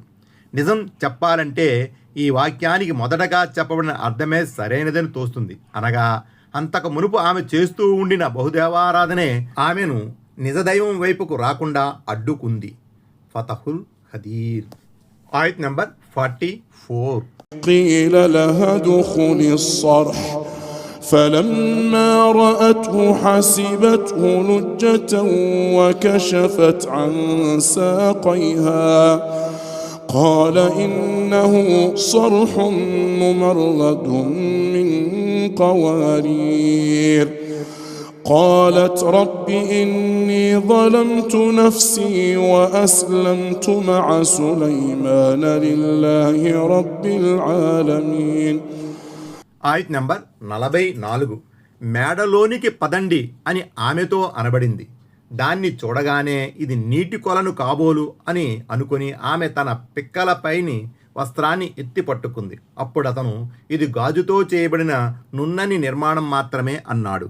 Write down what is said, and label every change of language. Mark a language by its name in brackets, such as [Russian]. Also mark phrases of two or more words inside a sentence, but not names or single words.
[Telugu] నిజం చెప్పాలంటే ఈ వాక్యానికి మొదటగా చెప్పబడిన అర్థమే సరైనదని తోస్తుంది. అనగా అంతకు మునుపు ఆమె చేస్తూ ఉండిన బహుదేవారాధనే ఆమెను నిజదైవం వైపుకు రాకుండా అడ్డుకుంది. ఫతహుల్ ఖదీర్. ఆయత్ నంబర్ 44. [Arabic] قيل لها ادخل الصرح فلما رأته حسبته لجة وكشفت عن ساقيها قال إنه صرح ممرد من قوارير قالت رب إني ظلمت نفسي وأسلمت مع سليمان لله رب العالمين. [Telugu] ఆయత్ నంబర్ 44. మేడలోనికి పదండి అని ఆమెతో అనబడింది. దాన్ని చూడగానే ఇది నీటి కొలను కాబోలు అని అనుకుని ఆమె తన పిక్కలపైని వస్త్రాన్ని ఎత్తి పట్టుకుంది. అప్పుడు అతను ఇది గాజుతో చేయబడిన నున్నని నిర్మాణం మాత్రమే అన్నాడు.